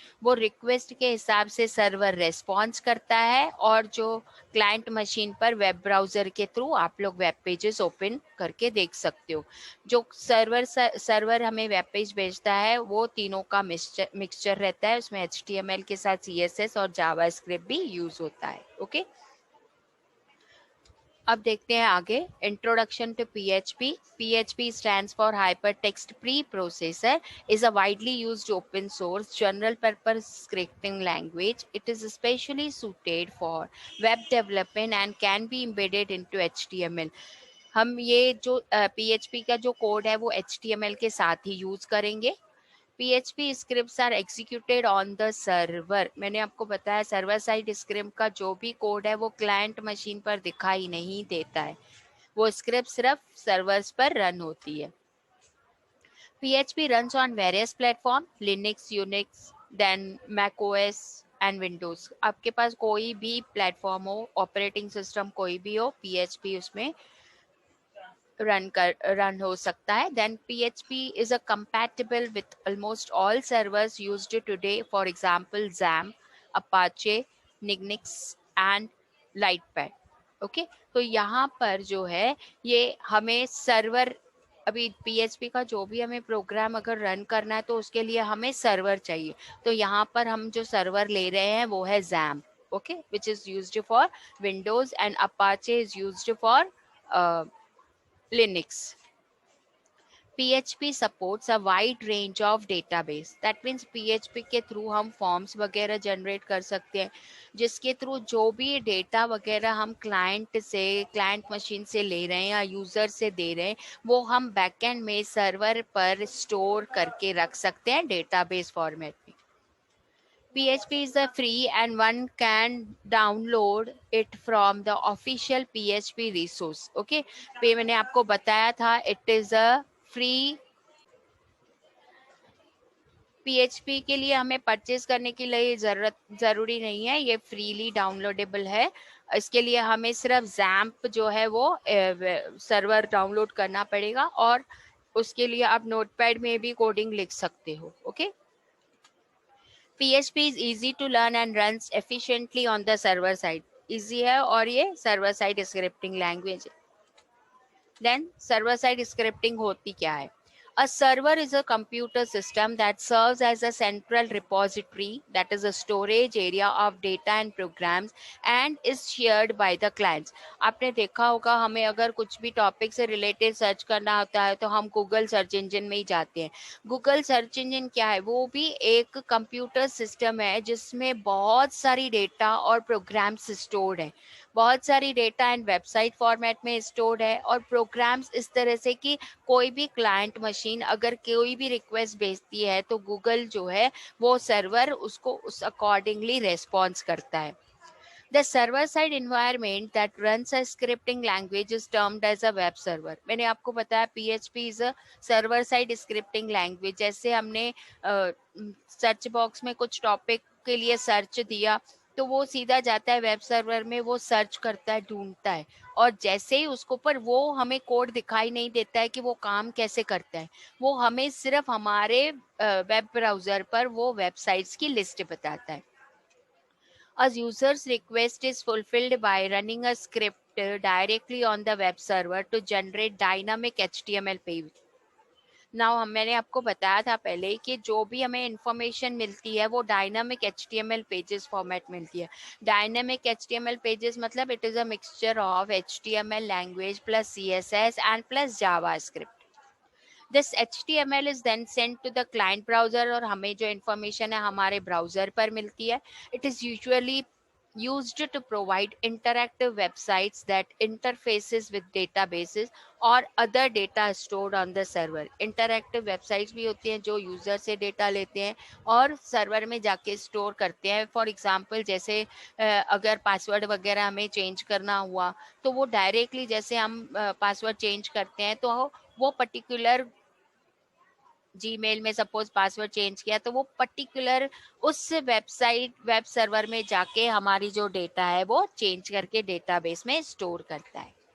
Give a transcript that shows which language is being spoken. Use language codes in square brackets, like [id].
[hi] वो रिक्वेस्ट के हिसाब से सर्वर रेस्पॉन्स करता है, और जो क्लाइंट मशीन पर वेब ब्राउजर के थ्रू आप लोग वेब पेजेस ओपन करके देख सकते हो. जो सर्वर हमें वेब पेज भेजता है वो तीनों का मिक्सचर रहता है. उसमें HTML के साथ CSS और जावा स्क्रिप्ट भी यूज होता है. ओके, अब देखते हैं आगे. [en] Introduction to PHP. PHP stands for Hypertext Preprocessor, is a widely used open source general purpose scripting language. It is especially suited for web development and can be embedded into HTML. [hi] हम ये जो PHP का जो code है वो HTML के साथ ही use करेंगे. [en] PHP scripts are executed on the server. [hi] मैंने आपको बताया सर्वर साइड स्क्रिप्ट का जो भी कोड है वो क्लाइंट मशीन पर दिखाई नहीं देता है, वो स्क्रिप्ट सिर्फ सर्वर्स पर रन होती है. [en] PHP runs on various platform, Linux, Unix, then Mac OS and Windows. [hi] आपके पास कोई भी प्लेटफॉर्म हो, ऑपरेटिंग सिस्टम कोई भी हो, PHP उसमें रन हो सकता है. [en] Then PHP is a compatible with almost all servers used today, for example XAMPP, Apache, Nginx and Lightpad. [hi] Okay, तो यहाँ पर जो है ये हमें सर्वर, अभी PHP का जो भी हमें प्रोग्राम अगर रन करना है तो उसके लिए हमें सर्वर चाहिए. तो यहाँ पर हम जो सर्वर ले रहे हैं वो है XAMPP. Okay, [en] Which is used for Windows and Apache is used for Linux. PHP supports a wide range of database. That means [hi] PHP के थ्रू हम फॉर्म्स वगैरह जनरेट कर सकते हैं, जिसके थ्रू जो भी डेटा वगैरह हम क्लाइंट मशीन से ले रहे हैं या यूजर से दे रहे हैं, वो हम बैकएंड में सर्वर पर स्टोर करके रख सकते हैं डेटाबेस फॉर्मेट में. [en] PHP is a free and one can download it from the official PHP resource. [hi] Okay, पे मैंने आपको बताया था [en] it is a free. [hi] PHP के लिए हमें परचेज करने के लिए जरूरी नहीं है, ये फ्रीली डाउनलोडेबल है. इसके लिए हमें सिर्फ जैम्प जो है वो सर्वर डाउनलोड करना पड़ेगा, और उसके लिए आप नोटपैड में भी कोडिंग लिख सकते हो. [en] Okay. PHP is easy to learn and runs efficiently on the server side. [hi] Easy है और ये सर्वर साइड स्क्रिप्टिंग लैंग्वेज है. [en] Then server side scripting [hi] होती क्या है? [en] A server is a computer system that serves as a central repository, that is a storage area of data and programs, and is shared by the clients. [hi] आपने देखा होगा, हमें अगर कुछ भी टॉपिक से रिलेटेड सर्च करना होता है तो हम गूगल सर्च इंजन में ही जाते हैं. गूगल सर्च इंजन क्या है? वो भी एक कंप्यूटर सिस्टम है जिसमें बहुत सारी डेटा और प्रोग्राम्स स्टोर्ड है. बहुत सारी डेटा एंड वेबसाइट फॉर्मेट में स्टोर्ड है, और प्रोग्राम्स इस तरह से कि कोई भी क्लाइंट मशीन अगर कोई भी रिक्वेस्ट भेजती है तो गूगल जो है वो सर्वर उसको उस अकॉर्डिंगली रेस्पॉन्स करता है. [en] The server-side environment that runs a scripting language is termed as a web server. [hi] मैंने आपको बताया [en] PHP is a server-side scripting language. [hi] जैसे हमने सर्च बॉक्स में कुछ टॉपिक के लिए सर्च दिया तो वो सीधा जाता है वेब सर्वर में, वो सर्च करता है, ढूंढता है, और जैसे ही उसको पर वो हमें कोड दिखाई नहीं देता है कि वो काम कैसे करता है, वो हमें सिर्फ हमारे वेब ब्राउजर पर वो वेबसाइट्स की लिस्ट बताता है. [en] A user's request is fulfilled by running a script directly on the web server to generate dynamic HTML page. [hi] Now मैंने आपको बताया था पहले कि जो भी हमें इंफॉर्मेशन मिलती है वो डायनामिक HTML पेजेस फॉर्मेट मिलती है. [en] Dynamic HTML pages मतलब it is a mixture of HTML language plus CSS and plus JavaScript. This HTML is then send to the client browser, [hi] और हमें जो इन्फॉर्मेशन है हमारे ब्राउजर पर मिलती है. [en] It is usually used to provide interactive websites that interfaces with databases or other data stored on the server. [hi] Interactive websites भी होती हैं जो यूजर से डेटा लेते हैं और सर्वर में जाके स्टोर करते हैं. फॉर एग्जांपल जैसे अगर पासवर्ड वगैरह हमें चेंज करना हुआ तो वो डायरेक्टली जैसे हम पासवर्ड चेंज करते हैं तो वो पर्टिकुलर जीमेल में सपोज पासवर्ड चेंज किया तो वो पर्टिकुलर उस वेब सर्वर में जाके हमारी जो डेटा है वो चेंज करके डेटाबेस में स्टोर करता है.